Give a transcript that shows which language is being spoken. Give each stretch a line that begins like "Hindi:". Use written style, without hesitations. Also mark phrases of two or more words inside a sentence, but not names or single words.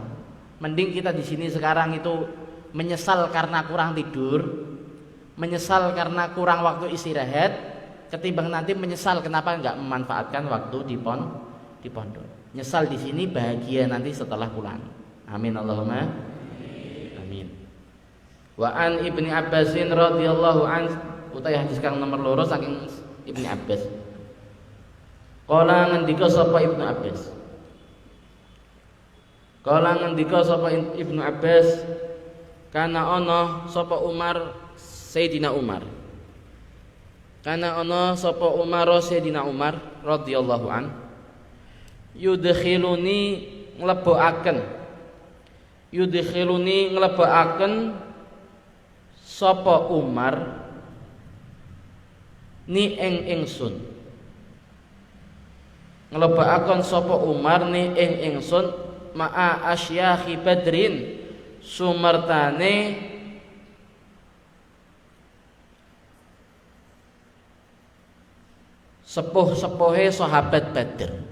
Indonesian: Mending kita di sini sekarang itu menyesal karena kurang tidur, menyesal karena kurang waktu istirahat, ketimbang nanti menyesal kenapa enggak memanfaatkan waktu di pondok. Nyesal di sini, bahagia nanti setelah pulang.
Arabic: Amin Allahumma amin. Wa an Ibni Abbasin radhiyallahu an,
Javanese: utai hadis kang nomor 2 saking Ibni Abbas. Kala ngendika sapa Ibnu Abbas. Kala ngendika sapa Ibnu Abbas, kana ana sapa Umar Sayyidina Umar. Kana ana sapa Umar Sayyidina Umar
Arabic: radhiyallahu an,
Javanese: yudkhiluni nglebokaken sapa Umar ni ing ingsun. Nglebokaken sapa Umar ni ing ingsun
Arabic: ma'a asyakhi Badrin,
Javanese: sumertane sepuh-sepuhe sahabat Badr.